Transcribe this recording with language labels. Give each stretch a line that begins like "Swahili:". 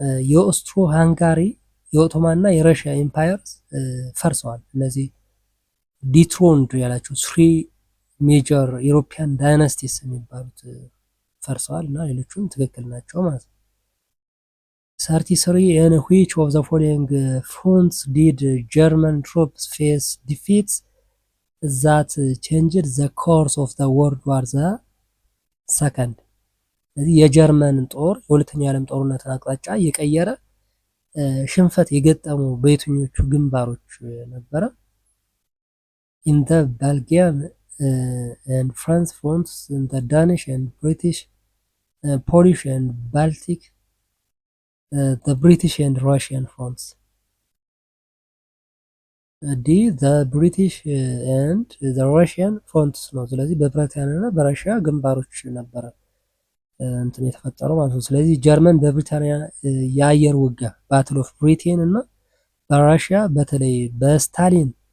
Amharic: የኦስትሮ ሃንጋሪ፣ የኦቶማን እና የረሽያ ኤምፓየርስ ፈርሰዋል። እነዚህ ዲትሮንድ ያላቸው ስሪ ሜጀር ዩሮፒያን ዳይናስቲስ የሚባሉት ፈርሰዋል እና ሌሎቹም ትክክል ናቸው ማለት ነው።
English: 33 in which of the following fronts did German troops face defeats that changed the course of the World War the Second?
Amharic: የጀርመን ጦር የሁለተኛው የዓለም ጦርነትን አቅጣጫ የቀየረ ሽንፈት የገጠሙ በየትኞቹ ግንባሮች ነበረ?
English: in the Belgian and France fronts, in the Danish and British, Polish and Baltic, the British and Russian fronts. D. the British and the Russian fronts
Amharic: ነው። ስለዚህ በብሪታንያና በራሽያ ግንባሮች ነበረ እንትን የተፈጠረው ማለት ነው። ስለዚህ ጀርመን በብሪታንያ የአየር ውጊያ ባትል ኦፍ ብሪቴን እና በራሽያ በተለይ በስታሊን